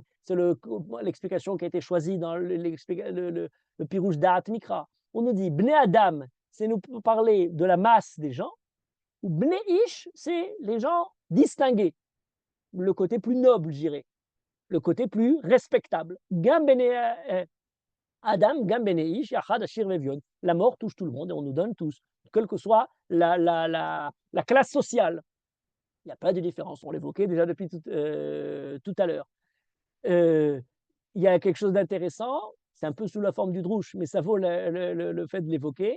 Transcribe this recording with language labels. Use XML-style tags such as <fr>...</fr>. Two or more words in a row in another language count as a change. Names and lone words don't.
<fr>C'est l'explication qui a été choisie dans le Pirouche Da'at Mikra. On nous dit</fr> <he>בני אדם,</he> <fr>c'est nous parler de la masse des gens, ou</fr> <he>בני איש,</he> <fr>c'est les gens distingués, le côté plus noble, je dirais, le côté plus respectable.</fr> <he>גם בני אדם, גם בני איש, יחד עשיר ואביון.</he> <fr>La mort touche tout le monde et on nous donne tous, quelle que soit la classe sociale. Il n'y a pas de différence, on l'évoquait déjà depuis tout à l'heure. Il y a quelque chose d'intéressant, c'est un peu sous la forme du drouche, mais ça vaut le fait de l'évoquer.</fr>